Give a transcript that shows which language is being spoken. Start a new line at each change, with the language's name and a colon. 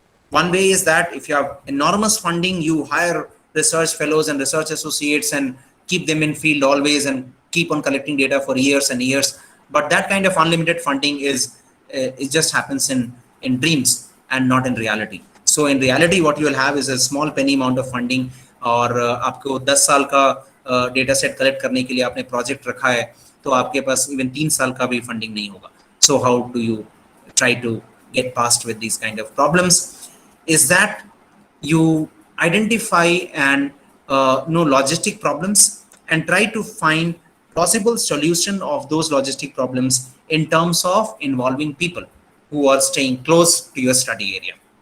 English: One way is that if you have enormous funding, you hire research fellows and research associates and keep them in field always and keep on collecting data for years and years. But that kind of unlimited funding is it just happens in dreams and not in reality. So in reality, what you will have is a small penny amount of funding,
Hindi: और आपको 10 साल का data set collect करने के लिए आपने project रखा है, तो आपके पास इवन 3 साल का भी फंडिंग नहीं होगा.
English: So how do you try to get past with these kind of problems? Is that you identify and know logistic problems and try to find possible solution of those logistic problems in terms of involving people who are staying close to your study area.